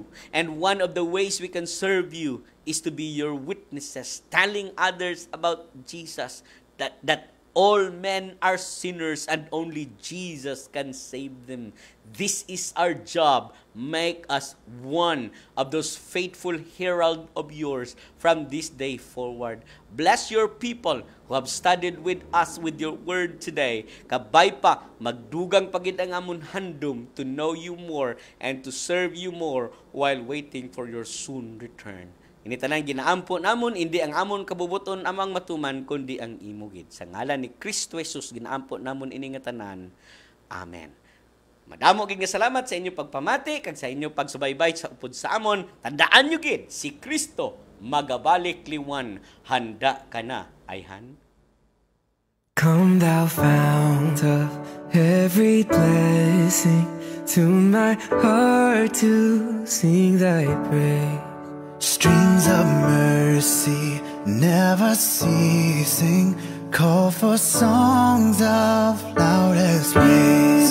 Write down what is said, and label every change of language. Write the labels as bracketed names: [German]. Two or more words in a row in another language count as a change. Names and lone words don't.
[English] And one of the ways we can serve you is to be your witnesses, telling others about Jesus, that all men are sinners and only Jesus can save them. This is our job. Make us one of those faithful herald of yours from this day forward. Bless your people who have studied with us with your word today. [Hiligaynon] Kabay pa, magdugang pagid ang amon handom [English] to know you more and to serve you more while waiting for your soon return. [Hiligaynon] Ini tanang ginaampo namon, hindi ang amon kabubuton amang matuman, kundi ang imugid. Sa ngalan ni Kristo Jesus, ginaampo namon ini nga tanan. Amen. Madamo gid nga salamat sa inyo pagpamati, kag sa inyo pagsubaybay sa upod sa amon. Tandaan nyo gid, si Kristo magabalik liwan. Handa ka na, ayhan? [English] Come thou fount of every blessing, to my heart to sing thy praise. Streams of mercy never ceasing, call for songs of loudest praise.